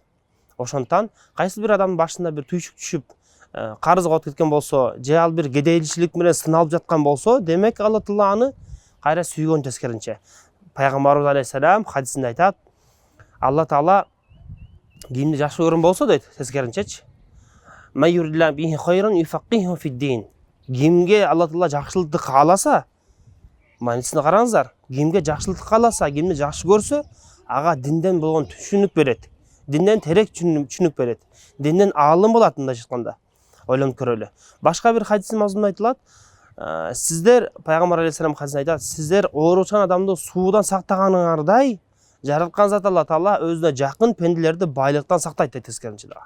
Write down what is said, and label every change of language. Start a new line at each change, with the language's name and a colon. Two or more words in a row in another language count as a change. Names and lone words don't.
Kyrgyz: Ошондон кайсы бир адамдын башында бир түйшүк түшүп, карызга отуп кеткен болсо, же ал бир кедейличилик менен сыналып жаткан болсо, демек Алла Таала аны кайра сүйгөн тескеринче. Пайгамбарыбыз алейхиссалам хадисинде айтат, Алла Таала кимди жакшы көргөн болсо дейт, тескеринчечи.
Arabic: من يرد الله به خيرا يفقهه في الدين.
Kyrgyz: Кимге Алла Таала жакшылыкты кааласа, манисине караңыздар, кимге жакшылыкты кааласа, кимди жакшы көрсө, ага динден болгон түшүнүк берет. Динден терек түшүнүк берет. Динден аалым болот мындай айтканда. Ойлонуп көрөлү. Башка бир хадистин мазмунунда айтылат, сиздер пайгамбар алейхиссалам хадисинде айтат, сиздер ооручан адамды суудан сактаганыңардай, жараткан зат Алла Таала өзүнө жакын пенделерди байлыктан сактайт дейт тескеринче дагы.